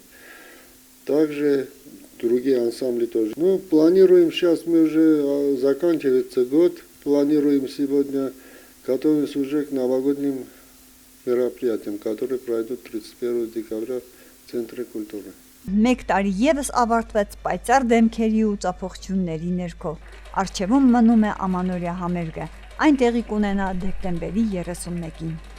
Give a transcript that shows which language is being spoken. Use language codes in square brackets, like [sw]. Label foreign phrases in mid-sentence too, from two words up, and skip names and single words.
[ru] Также другие ансамбли тоже. Планируем сейчас, мы уже заканчивается год, планируем сегодня, готовимся уже к новогодним мероприятиям, которые пройдут 31 декабря в Центре культуры. [hy] Մեկ տարի եւս ավարտվեց պայծառ դեմքերի ու ծափողջունների ներքո։ Առջևում մնում է ամանորյա համերգը։ Այն տեղի կունենա դեկտեմբերի 31-ին։